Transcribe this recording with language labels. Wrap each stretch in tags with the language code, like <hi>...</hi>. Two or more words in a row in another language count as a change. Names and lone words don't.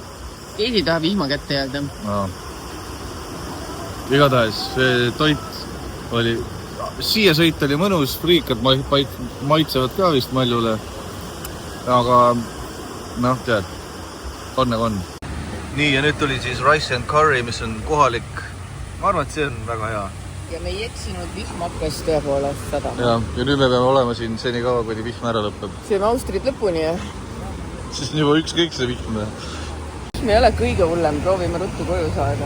<et>Keegi tahab vihma kätte jääda. Igatahes, see toit oli... Siia sõit oli mõnus, friikad maitsevad ka vist maljule. Aga, noh, tead, on nagu on. Nii, ja nüüd tuli siis</et> <en>rice and curry,</en> <et>mis on kohalik. Ma arvan, et see on väga hea. Ja me ei eksinud, vihm hakkas tõepoolest sadama. Ja nüüd me peame olema siin seni kaua, kuni vihm ära lõpeb. Sööme Austrit lõpuni, jah? Siis on juba ükskõik see vihm. Me ei ole kõige hullem, proovime ruttu koju saada.</et>